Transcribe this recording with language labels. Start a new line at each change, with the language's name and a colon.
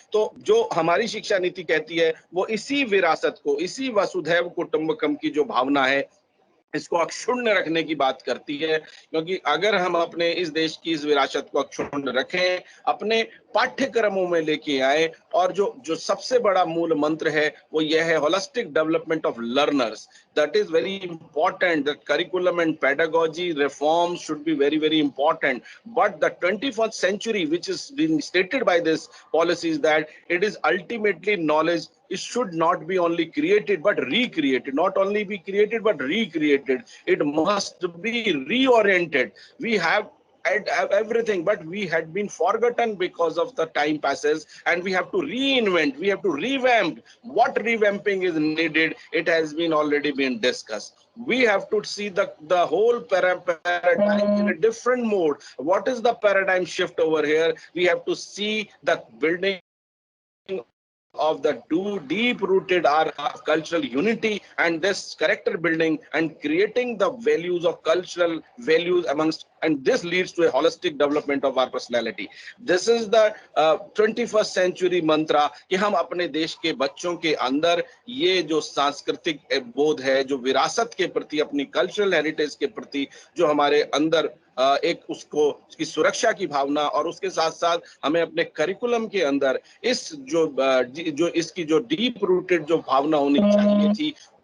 Hindi: तो जो हमारी शिक्षा नीति कहती है वो इसी विरासत को, इसी वसुधैव कुटुंबकम की जो भावना है, इसको अक्षुण्ण रखने की बात करती है। क्योंकि अगर हम अपने इस देश की इस विरासत को अक्षुण्ण रखें, अपने पाठ्यक्रमों में लेके आए, और जो सबसे बड़ा मूल मंत्र है वो यह है
English: Holistic development of learners. That is very important. The curriculum and pedagogy reforms should be very very important, but the 21st century which is being stated by this policy is that it is ultimately knowledge. It should not be only created but recreated, not only be created but recreated. It must be reoriented. We have everything, but we had been forgotten because of the time passes, and we have to reinvent, we have to revamp. What revamping is needed, it has been already been discussed. We have to see the whole paradigm in a different mode. What is the paradigm shift over here? We have to see the building of the deep-rooted our cultural unity, and this character building and creating the values of cultural values amongst, and this leads to a holistic development of our personality. This is the 21st century mantra
Hindi: कि हम अपने देश के बच्चों के अंदर ये जो सांस्कृतिक बोध है, जो विरासत के प्रति, अपनी कल्चरल हेरिटेज के प्रति जो हमारे अंदर एक उसकी सुरक्षा की भावना, और उसके साथ साथ हमें अपने करिकुलम के अंदर इस जो इसकी जो डीप रूटेड जो भावना होनी चाहिए थी,